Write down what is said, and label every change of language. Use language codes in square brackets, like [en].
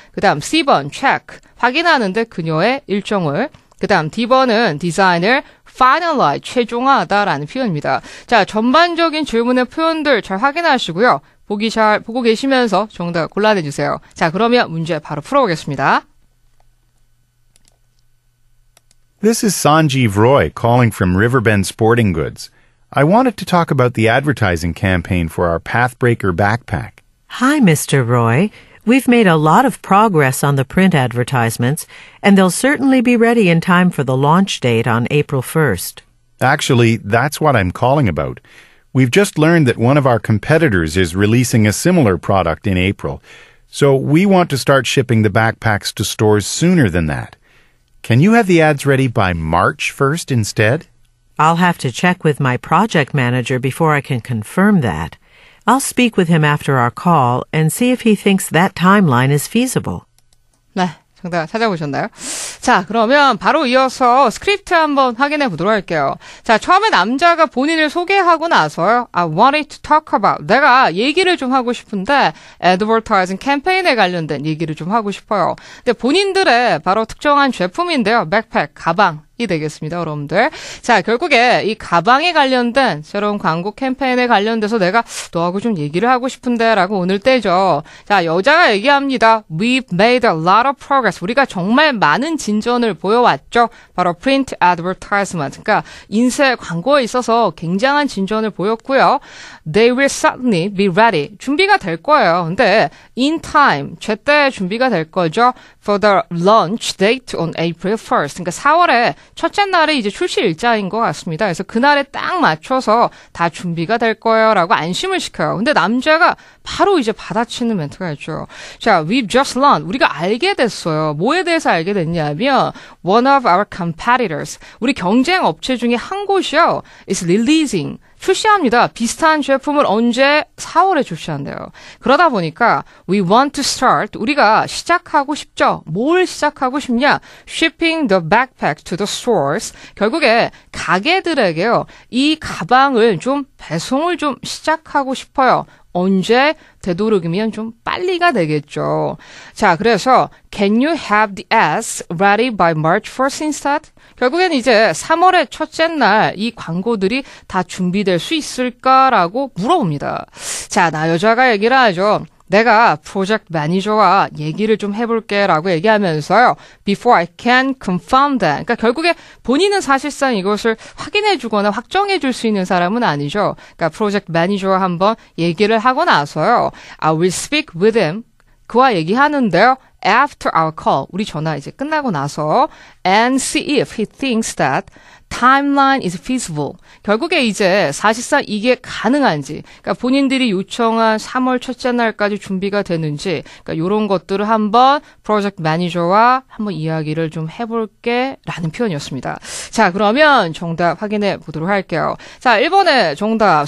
[ko] 그 다음 C번 check, 확인하는데 그녀의 일정을. 그 다음 D번은 design을 finalize, 최종화하다라는 표현입니다. 자, 전반적인 질문의 표현들 잘 확인하시고요. 보기 잘 보고 계시면서 정답 골라내주세요. 자, 그러면 문제 바로 풀어보겠습니다. [en] This is Sanjeev Roy calling from Riverbend Sporting Goods. I wanted to talk about the advertising campaign for our Pathbreaker backpack. Hi, Mr. Roy. We've made a lot of progress on the print advertisements, and they'll certainly be ready in time for the launch date on April 1st. Actually, that's what I'm calling about. We've just learned that one of our competitors is releasing a similar product in April, so we want to start shipping the backpacks to stores sooner than that. Can you have the ads ready by March 1st instead? I'll have to check with my project manager before I can confirm that. I'll speak with him after our call and see if he thinks that timeline is feasible. [ko] 네, 정답 찾아보셨나요? 자, 그러면 바로 이어서 스크립트 한번 확인해 보도록 할게요. 자, 처음에 남자가 본인을 소개하고 나서요. [en] I wanted to talk about. [ko] 내가 얘기를 좀 하고 싶은데 advertising 캠페인에 관련된 얘기를 좀 하고 싶어요. 근데 본인들의 바로 특정한 제품인데요. 백팩, 가방. 이 되겠습니다, 여러분들. 자, 결국에 이 가방에 관련된 새로운 광고 캠페인에 관련돼서 내가 너하고 좀 얘기를 하고 싶은데 라고 오늘 때죠. 자, 여자가 얘기합니다. [en] We've made a lot of progress. [ko] 우리가 정말 많은 진전을 보여왔죠. [en] 바로 print advertisement. [ko] 그러니까 인쇄 광고에 있어서 굉장한 진전을 보였고요. [en] They will certainly be ready. [ko] 준비가 될 거예요. 근데 in time, 제때 준비가 될 거죠. [en] For the launch date on April 1st. [ko] 그러니까 4월에 첫째 날에 이제 출시 일자인 것 같습니다. 그래서 그날에 딱 맞춰서 다 준비가 될 거예요 라고 안심을 시켜요. 근데 남자가 바로 이제 받아치는 멘트가 있죠. 자, [en] we've just learned. [ko] 우리가 알게 됐어요. 뭐에 대해서 알게 됐냐면 [en] one of our competitors. [ko] 우리 경쟁 업체 중에 한 곳이요. [en] is releasing. [ko] 출시합니다. 비슷한 제품을 언제? 4월에 출시한대요. 그러다 보니까 [en] we want to start. [ko] 우리가 시작하고 싶죠. 뭘 시작하고 싶냐? [en] Shipping the backpack to the stores. [ko] 결국에 가게들에게요. 이 가방을 좀 배송을 좀 시작하고 싶어요. 언제? 되도록이면 좀 빨리가 되겠죠. 자, 그래서 [en] Can you have the ads ready by March 1st instead? [ko] 결국엔 이제 3월의 첫째 날 이 광고들이 다 준비될 수 있을까라고 물어봅니다. 자, 나 여자가 얘기를 하죠. 내가 프로젝트 매니저와 얘기를 좀 해볼게 라고 얘기하면서요. [en] Before I can confirm that. [ko] 그러니까 결국에 본인은 사실상 이것을 확인해 주거나 확정해 줄 수 있는 사람은 아니죠. 그러니까 프로젝트 매니저와 한번 얘기를 하고 나서요. [en] I will speak with him. [ko] 그와 얘기하는데요. [en] After our call. [ko] 우리 전화 이제 끝나고 나서 [en] and see if he thinks that timeline is feasible. [ko] 결국에 이제 사실상 이게 가능한지, 그러니까 본인들이 요청한 3월 첫째 날까지 준비가 되는지, 그러니까 이런 것들을 한번 프로젝트 매니저와 한번 이야기를 좀 해볼게 라는 표현이었습니다. 자, 그러면 정답 확인해 보도록 할게요. 자, 1번의 정답.